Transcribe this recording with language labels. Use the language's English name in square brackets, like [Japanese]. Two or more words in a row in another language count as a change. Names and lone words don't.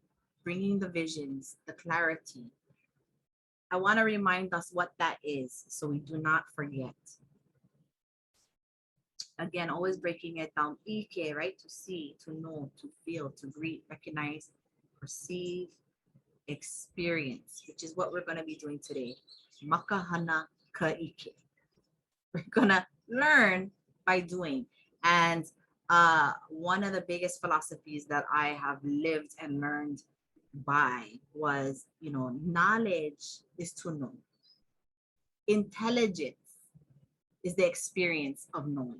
[English] Bringing the visions, the clarity. I want to remind us what that is so we do not forget. Again, always breaking it down. ʻIke, right? To see, to know, to feel, to greet, recognize, perceive, experience, which is what we're going to be doing today. [Hawaiian] Makahana ka ʻIke. [English] We're going to learn by doing. And one of the biggest philosophies that I have lived and learned by was, knowledge is to know. Intelligence is the experience of knowing.